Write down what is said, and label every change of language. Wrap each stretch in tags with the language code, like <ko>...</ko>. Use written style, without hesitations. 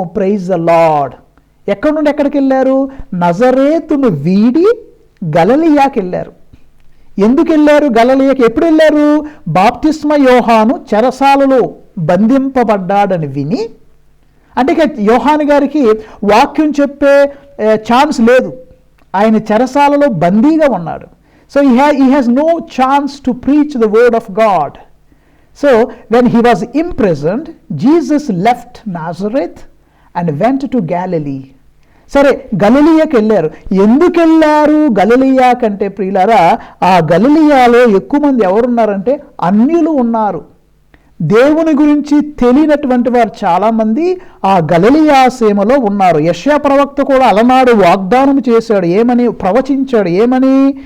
<en>Praise the Lord.</en> <te>ఎక్కడి నుండి ఎక్కడికి వెళ్ళారు? నజరేతును వీడి గలిలయకి వెళ్ళారు. ఎందుకు వెళ్ళారు గలిలయకి? ఎప్పుడు వెళ్ళారు? బాప్తిస్మ యోహాను చెరసాలలో బంధింపబడ్డాడని విని అంటే ఇక యోహాను గారికి వాక్యం చెప్పే ఛాన్స్ లేదు. ఆయన చెరసాలలో బందీగా ఉన్నాడు.</te> <en>So he has no chance to preach the word of God. So when he was imprisoned, Jesus left Nazareth and went to Galilee.</en> <te>సరే, గలిలియాకి వెళ్ళారు. ఎందుకు వెళ్ళారు గలిలియా కంటే ప్రియులారా? ఆ గలిలియాలో ఎక్కువ మంది ఎవరున్నారంటే అన్యులు ఉన్నారు. దేవుని గురించి తెలియనటువంటి వారు చాలామంది ఆ గలిలియా సీమలో ఉన్నారు. యెషయా ప్రవక్త కూడా అలనాడు వాగ్దానం చేశాడు. ఏమని ప్రవచించాడు? ఏమని?</te>